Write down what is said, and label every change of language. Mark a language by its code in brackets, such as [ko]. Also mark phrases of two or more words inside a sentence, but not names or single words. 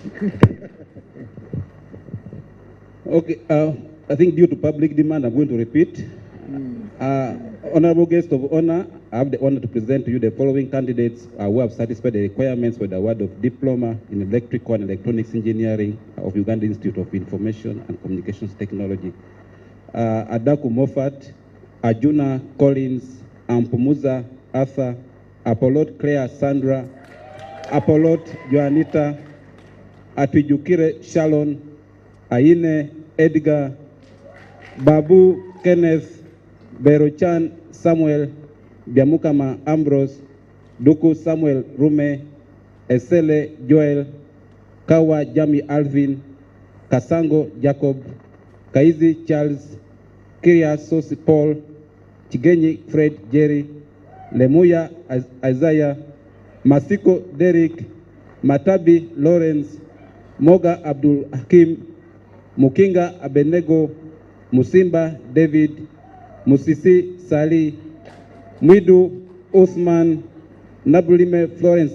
[en] Okay, I think due to public demand, I'm going to repeat. Honorable guest of honor, I have the honor to present to you the following candidates who have satisfied the requirements for the award of Diploma in Electrical and Electronics Engineering of Uganda Institute of Information and Communications Technology. Adaku Moffat, Ajuna Collins, Ampumuza Arthur, Apolot Claire Sandra, Apolot Joanita, Atwijukire Shalon, Aine Edgar, Babu Kenneth, Berochan Samuel, Biamukama Ambrose, Duku Samuel Rume, Esele Joel, Kawa Jami Alvin, Kasango Jacob, Kaizi Charles, Kiria Sosi Paul, Chigenyi Fred Jerry, Lemuya Isaiah, Masiko Derek, Matabi Lawrence, Moga Abdul Hakim, Mukinga Abenego, Musimba David, Musisi Sali, Mwidu Uthman, Nabulime Florence